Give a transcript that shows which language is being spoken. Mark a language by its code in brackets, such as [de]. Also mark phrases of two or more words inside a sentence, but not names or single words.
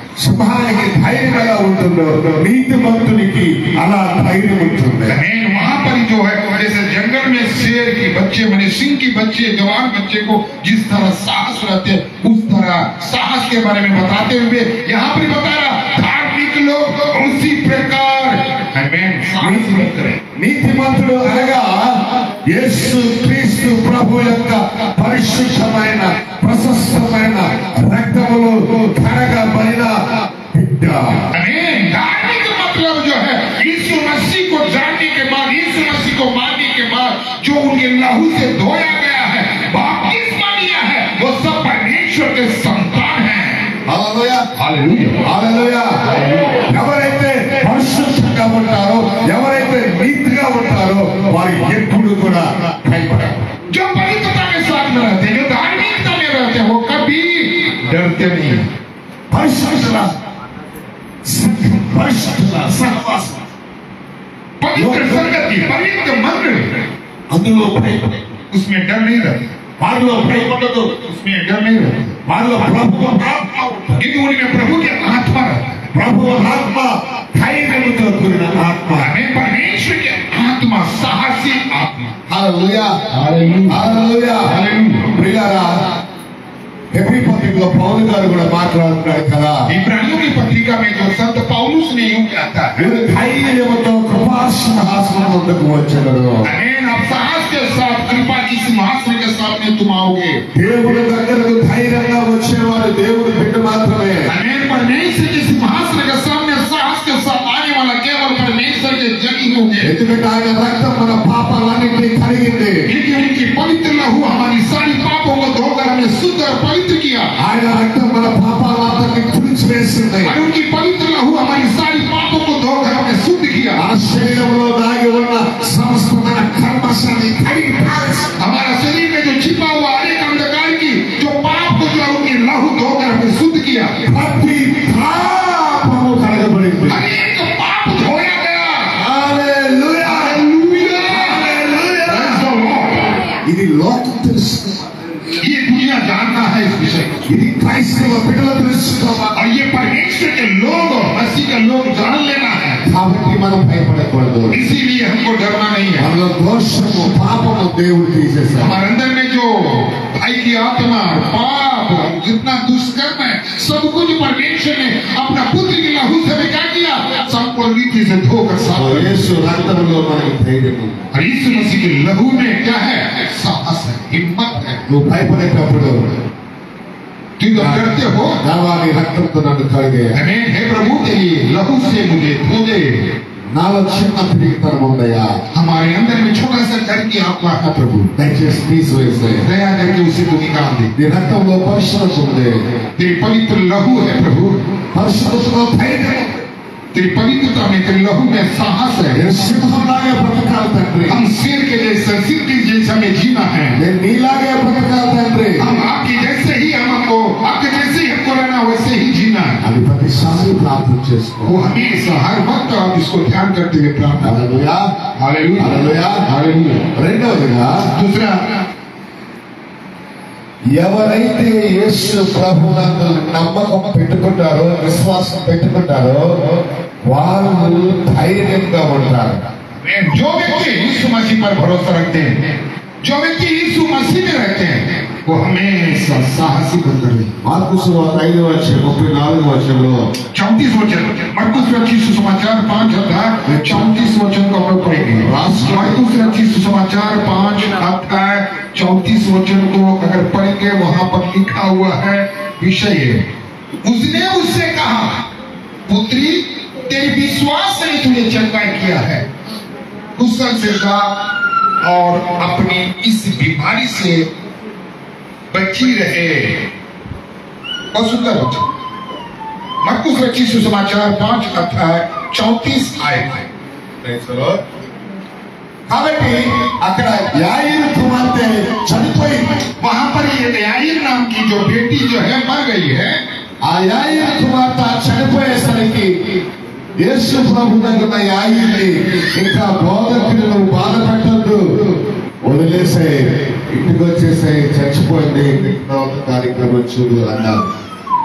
[te] సింహానికి ధైర్యం ఎలా ఉంటుందో నీతిమంతునికి అలా ధైర్యం ఉంటుంది. [hi] वहां पर जो है जैसे जंगल में शेर की बच्चे मैंने सिंह की बच्चे जवान बच्चे को जिस तरह साहस रहते उस तरह साहस के बारे में बताते हुए यहाँ पर बता रहा धार्मिक लोग उसी प्रकार [te] నీతిమంతుడు అనగా యేసు క్రీస్తు ప్రభు యొక్క పరిశుద్ధమైన ప్రశస్తమైన రక్తములో కడగబడిన బిడ్డ. [hi] धार्मिक मतलब जो है यीशु मसीह को जानने के बाद यीशु मसीह को मानने के बाद जो उनके लहू से धोया गया है बपतिस्मा लिया है वो सब परमेश्वर के संतान हैं. [te] హల్లెలూయా [hi] हालेलुया [te] హల్లెలూయా. ఎవరైతే పరిశుద్ధంగా ఉంటారో ఎవరైతే నీతిగా ఉంటారో వారు ఎప్పుడు కూడా భయపడరు. [hi] जो पवित्रता के साथ में रहते हैं जो धार्मिकता में रहते हैं वो कभी डरते नहीं. [te] పరిశుద్ధుల సహవాసం [hi] पवित्र संगति पवित्र मंदिर [te] అందులో భయపడరు. [hi] उसमें डर नहीं रहता [te] వారిలో భయపడదు. [hi] उसमें डर नहीं रहता [te] వారిలో ప్రభు ఆత్మ ఉంటుంది. [hi] क्योंकि उनमें प्रभु की आत्मा रहता है. [te] ప్రభు ఆత్మ ధైర్యంతో కూడిన ఆత్మ. [hi] हमें परमेश्वर की आत्मा साहसी आत्मा. [te] హల్లెలూయా [hi] हालेलुया [te] హల్లెలూయా. ప్రియులారా హెబ్రీ పత్రికలో పౌలు గారు కూడా మాట్లాడుతున్నాడు కదా, [hi] इब्रानियों की पत्रिका में जो संत पौलुस ने यूं कहता है [te] మీరు ధైర్యంతో కృపాసింహాసనం వద్దకు వచ్చెదరు. [hi] अमेन. आप साहस के साथ कृपा की सिंहासन के सामने तुम आओगे. [te] దేవుడి దగ్గరకు ధైర్యంగా వచ్చేవారు దేవుడి బిడ్డ మాత్రమే. [hi] अमेन. परमेश्वर के सिंहासन के सामने साहस के साथ आने वाला केवल परमेश्वर के जन ही होंगे. [te] ఎందుకంటే ఆయన రక్తం మన పాపాలన్నింటినీ కడిగింది. [hi] क्योंकि उनकी पवित्र लहू हमारी सारी पापों को धोकर हमें शुद्ध और पवित्र किया. [te] ఆయన రక్తం మన పాపాలందరినీ తుడిచివేసింది. [hi] और उनकी पवित्र लहू हमारी सारी पापों को धोकर हमें शुद्ध किया. [te] మన శరీరంలో దాగి ఉన్న సమస్తమైన కర్మశాన్ని కడిగి పారేసింది. [hi] हमारा शरीर में जो छिपा हुआ अनेक अंधकार की जो पाप को जो उनकी लहू धोकर हमें शुद्ध किया. [te] ప్రతి పాపము కడగబడింది. [hi] अनेक पाप धोया गया. [te] హల్లెలూయా [hi] हालेलुया. [te] హల్లెలూయా. [en] Praise the Lord. [te] ఇది లోకం తెలుసు. [hi] ये दुनिया जानता है इस विषय को. [te] ఇది క్రైస్తవ బిడ్డలు తెలుసుకోవాలి. [hi] और ये परमेश्वर के लोग मसीह के लोग जान लेना है. [te] కాబట్టి మనం భయపడకూడదు. [hi] इसीलिए हमको डरना नहीं है. [te] మనలో దోషము పాపము దేవుడు తీసేశాడు. [hi] हमारे अंदर में जो भाई की आत्मा पाप जितना दुष्कर्म है सब कुछ परमेश्वर ने अपना पुत्र की लहू से क्या किया संपूर्ण रीति से धोकर साफ कर दिया. [te] యేసు రక్తంలో మనకి ధైర్యం ఉంది. [hi] और यीशु मसीह के लहू में क्या है साहस है हिम्मत है. [te] నువ్వు భయపడేటప్పుడు [hi] तुम जब डरते हो [te] దావాని రక్తంతో నన్ను కడిగేయ. [hi] हमें हे प्रभु तेरी लहू से मुझे धो दे. [te] నాలో చిన్న తిరిగితనం ఉందయ్యా, [hi] हमारे अंदर में छोटा सा डर की आत्मा है प्रभु [te] దయచేసి తీసివేసే. [hi] दया करके उसे तू निकाल दे. [te] నీ రక్తంలో పరిశుద్ధత ఉంది. [hi] तेरी पवित्र लहू है प्रभु. [te] పరిశుద్ధతలో ధైర్యం ఉంది. [hi] तेरी पवित्रता में तेरे लहू में साहस है. [te] నేను సింహంలాగే బ్రతకాలి తండ్రి. [hi] हम शेर के जैसे सिर के जैसे हमें जीना है. [te] నేను నీలాగే బ్రతకాలి తండ్రి. [hi] हम आपके जैसे ही हमको आपके जैसे ही हमको रहना वैसे ही जीना है. [te] అది ప్రతిసారి ప్రార్థన చేసుకో. [hi] वो हमेशा हर वक्त आप इसको ध्यान करते हुए प्रार्थना. [te] హల్లెలూయా [hi] हालेलुया [te] హల్లెలూయా. [hi] हालेलुया. [te] రెండవదిగా [hi] दूसरा [te] ఎవరైతే యేసు ప్రభువునందు నమ్మకం పెట్టుకుంటారో విశ్వాసం పెట్టుకుంటారో వాళ్ళు ధైర్యంగా ఉంటారు. [hi] जो व्यक्ति यीशु मसीह पर भरोसा रखते हैं जो व्यक्ति यीशु मसीह में रहते हैं वो हमेशा साहसी बनकर रहते हैं. [te] మార్కు సువార్త 5:34 వచనంలో [hi] 34 वचन मरकुस रचित सुसमाचार 5 अध्याय 34 वचन को हम लोग पढ़ेंगे. मरकुस रचित सुसमाचार 5 अध्याय 34 वचन को अगर पढ़ेंगे वहां पर लिखा हुआ है विषय उसने उससे कहा पुत्री तेरी विश्वास ने तुझे चंगा किया है. कुशल से जा और अपनी इस बीमारी से बची रहे. बहुत सुंदर वचन. मरकुस रचित सुसमाचार 5 अध्याय 34 आयत है. [te] కాబట్టి అక్కడ యాయిరు కుమార్తె చనిపోయింది. [hi] वहां पर ये याईर नाम की जो बेटी जो है मर गई है. [te] ఆ యాయిరు కుమార్తె చనిపోయేసరికి యేసు ప్రభు దగ్గర యాయిర్ని ఇంకా బోధకులను బాధ పెట్టద్దు, వదిలేసే, ఇంటికి వచ్చేసే, చచ్చిపోయింది, కార్యక్రమం చూడు అన్నారు.